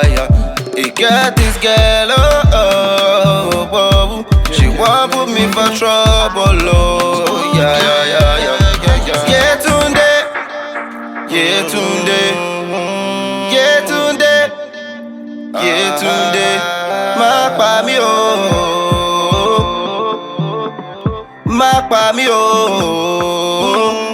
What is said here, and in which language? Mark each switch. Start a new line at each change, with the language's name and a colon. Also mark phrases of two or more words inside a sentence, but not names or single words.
Nigerian Pidgin: Hey, get this girl, oh, she won't put me for trouble, oh, yeah.
Yoruba: Yetunde, má pa mí o, má pa mí o.